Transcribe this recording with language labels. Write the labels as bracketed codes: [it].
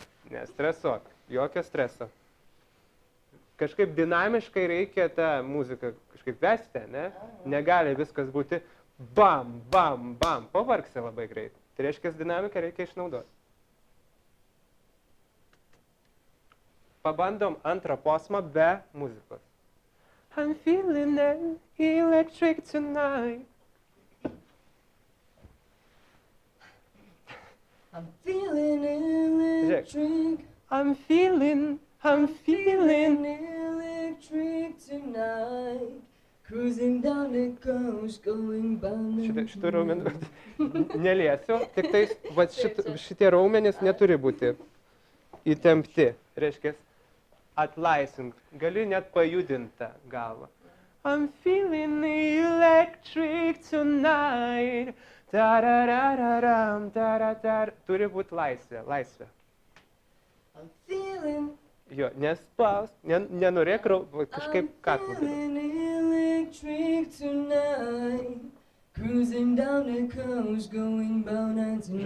[lt] Nestresuok, jokio streso. Kažkaip dinamiškai reikia tą muziką kažkaip vesti, ne? Negali viskas būti bam, bam, bam, pavargsi labai greit. Tai reiškia, dinamiką reikia išnaudoti. Pabandom antrą posmą be muzikos. [en] I'm feeling electric tonight. I'm feeling electric. I'm feeling Electric tonight. Cruising down the coast, going bound. [lt] Šitų raumenų neliesiu, tik tais šitie raumenys neturi būti įtempti. Reiškia, atlaisvink, gali net pajudinti tą galvą. [en] I'm feeling electric tonight. Tararararam, tararar. [lt] Turi būti laisvė, laisvė. [en] I'm feeling [lt] Jo, nespausk, nenorėk kažkaip kaklų. [en] electric tonight. Cruising down the coast, going bound and tonight.